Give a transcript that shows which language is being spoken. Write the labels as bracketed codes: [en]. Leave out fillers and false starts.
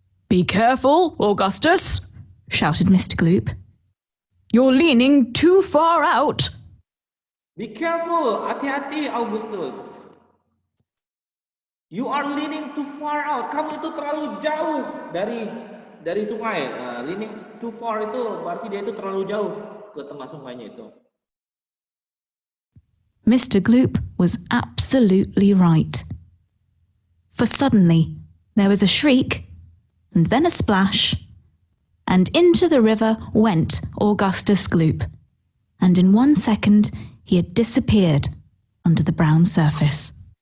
[en] Be careful, Augustus, shouted Mr. Gloop. You're leaning too far out. Be careful, [id] hati-hati [en] Augustus. You are leaning too far out. [id] Kamu itu terlalu jauh dari sungai. [en] Leaning too far [id] itu berarti dia itu terlalu jauh ke tengah sungainya itu. [en] Mr. Gloop was absolutely right. For suddenly there was a shriek, and then a splash, and into the river went Augustus Gloop, and in 1 second he had disappeared under the brown surface.